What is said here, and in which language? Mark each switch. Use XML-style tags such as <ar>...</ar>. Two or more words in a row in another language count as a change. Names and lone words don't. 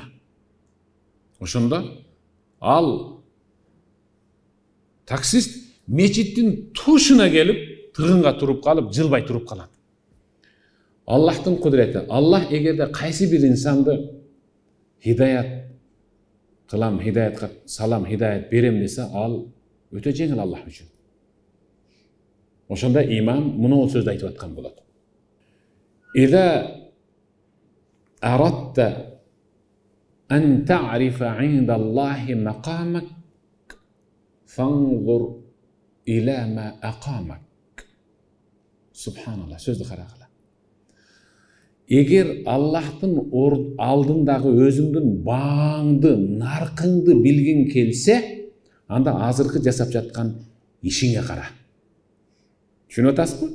<ky>Ошондо ал таксист мечиттин тушуна келип, тыгынга туруп калып, жылбай туруп калат. Аллахтын кудурети. Аллах эгерде кайсы бир инсанды хидаят кылам, хидаятка салам, хидаят берем десе, ал өтө жеңил Аллах үчүн. Ошондо имам муну сөздү айтып аткан болот.</ky> <ar>إذا أردت أن تعرف عند الله مقامك فانظر إلى ما أقامك.</ar> <ky>Субханалла, сөздү карагыла. Эгер Аллахтын алдындагы өзүңдүн бааңды, наркыңды билгиң келсе, анда азыркы жасап жаткан ишиңе кара. Түшүнүп атасызбы?</ky>